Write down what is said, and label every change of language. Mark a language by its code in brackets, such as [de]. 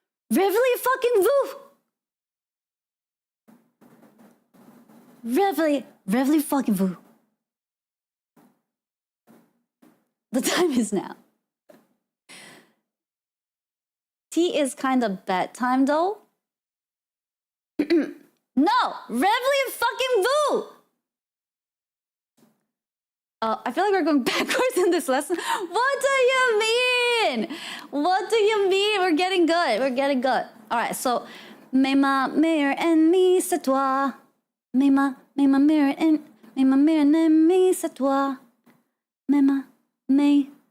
[fr] Réveillez-fucking-vous. Réveillez-fucking-vous. [en] The time is now. Tea is kind of bedtime though. No! [fr] Réveillez-fucking-vous! [en] I feel like we're going backwards in this lesson. What do you mean? What do you mean? We're getting good. We're getting good. All right, so [fr] mais ma meilleure ennemie, c'est toi. Mais ma meilleure ennemie, c'est toi. Mais